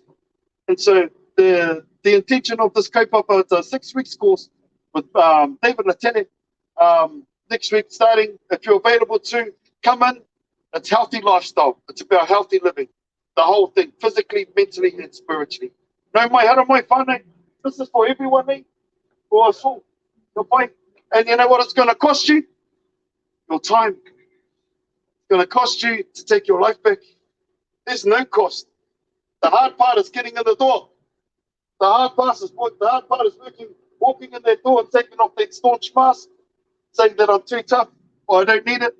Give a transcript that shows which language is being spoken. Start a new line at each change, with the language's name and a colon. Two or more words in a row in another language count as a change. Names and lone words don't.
English: And so the intention of this kaupapa is a 6-week course with David Latene. Next week starting, if you're available to come in. It's healthy lifestyle. It's about healthy living. The whole thing, physically, mentally, and spiritually.
Māori: No mai hara mai whānau.
English: This is for everyone, eh? For us all. And you know what it's going to cost you? Your time. It's going to cost you to take your life back. There's no cost. The hard part is getting in the door. The hard part is walking in that door and taking off that staunch mask, saying that I'm too tough or I don't need it.